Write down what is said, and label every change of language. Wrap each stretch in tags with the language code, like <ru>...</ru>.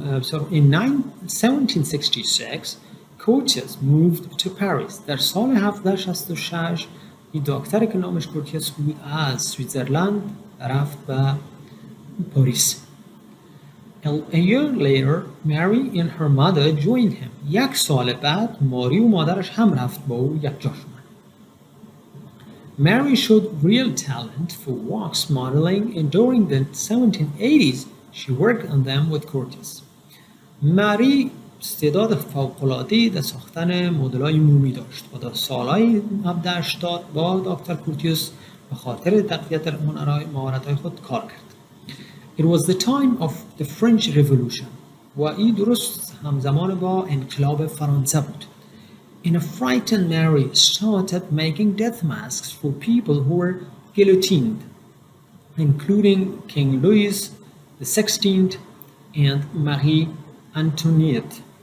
<en>So in 1766, Curtius moved to Paris.</en> <fa>در سال 1766 این دکتری که نامش کورتیس بود از سویتزرلند رفت به پاریس.</fa> <en>A year later, Mary and her mother joined him.</en> <fa>یک سال بعد ماری و مادرش هم رفت با او یک جا شدند.</fa> <en>Mary showed real talent for wax modeling and during the 1780s she worked on them with Curtius.</en> <fa>ماری استعداد فوق‌العاده‌ای در ساختن مدل‌های مومی داشت و در سالهای 1780 با دکتر کورتیوس به خاطر تقویت مهارت‌های خود کار کرد.</fa> <en>It was the time of the French Revolution</en> <fa>و این درست همزمان با انقلاب فرانسه بود.</fa> <en>In a frightened Mary started making death masks for people who were guillotined, including King Louis XVI and Marie Antoinette.</en>